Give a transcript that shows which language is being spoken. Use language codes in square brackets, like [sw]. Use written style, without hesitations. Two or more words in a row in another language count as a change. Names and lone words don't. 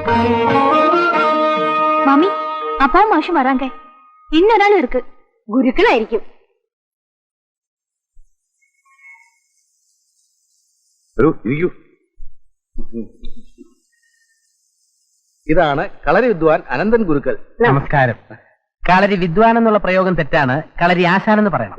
[ta] மாமி அப்பாவும் மாஷும் வராங்க. இன்னொரு ஆள் இருக்கு, குருக்களாയിരിക്കും. [ml] ഇതാണ് കളരി വിദ്വാൻ അനന്തൻ ഗുരുക്കൾ. നമസ്കാരം. കളരി വിദ്വാൻ എന്നുള്ള പ്രയോഗം തെറ്റാണ്, കളരി ആശാനെന്ന് പറയണം.